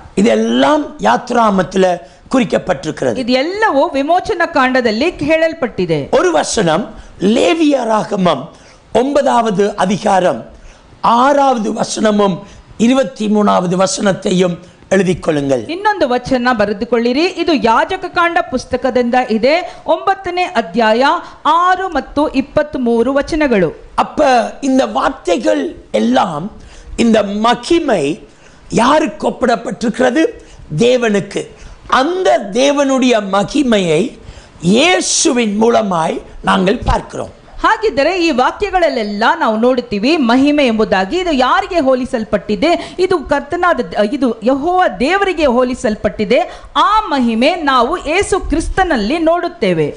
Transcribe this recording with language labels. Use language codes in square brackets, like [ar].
[ta] இதெல்லாம் யாத்ராமத்தில் குறிக்கப்பட்டிருக்கிறது. [kn] ಇದು ಎಲ್ಲವೂ ವಿಮೋಚನ ಕಾಂಡದಲ್ಲಿ ಹೇಳಲ್ಪಟ್ಟಿದೆ. [ta] ஒரு வசனம் லேவியராகமம் 9வது அதிகாரம் 6வது வசனமும் 23வது வசனத்தையும் எழுதிக் கொள்ளுங்கள். [kn] ಇನ್ನೊಂದು ವಚನ ಬರೆದುಕೊಳ್ಳಿರಿ. ಇದು ಯಾಜಕ ಕಾಂಡ ಪುಸ್ತಕದಿಂದ ಇದೆ. 9ನೇ ಅಧ್ಯಾಯ 6 ಮತ್ತು 23 ವಚನಗಳು. [ta] அப்ப இந்த வார்த்தைகள் எல்லாம், இந்த மகிமை யாருக்கு ஒப்பிடப்பட்டிருக்கிறது? தேவனுக்கு. அந்த தேவனுடைய மகிமையை இயேசுவின் மூலமாய் நாங்கள் பார்க்கிறோம். [kn] ಹಾಗಿದ್ದರೆ ಈ ವಾಕ್ಯಗಳಲ್ಲೆಲ್ಲ ನಾವು ನೋಡುತ್ತೀವಿ ಮಹಿಮೆ ಎಂಬುದಾಗಿ. ಇದು ಯಾರಿಗೆ ಹೋಲಿಸಲ್ಪಟ್ಟಿದೆ? ಇದು ಕರ್ತನಾದ, ಇದು ಯೆಹೋವ ದೇವರಿಗೆ ಹೋಲಿಸಲ್ಪಟ್ಟಿದೆ. ಆ ಮಹಿಮೆ ನಾವು ಯೇಸು ಕ್ರಿಸ್ತನಲ್ಲಿ ನೋಡುತ್ತೇವೆ.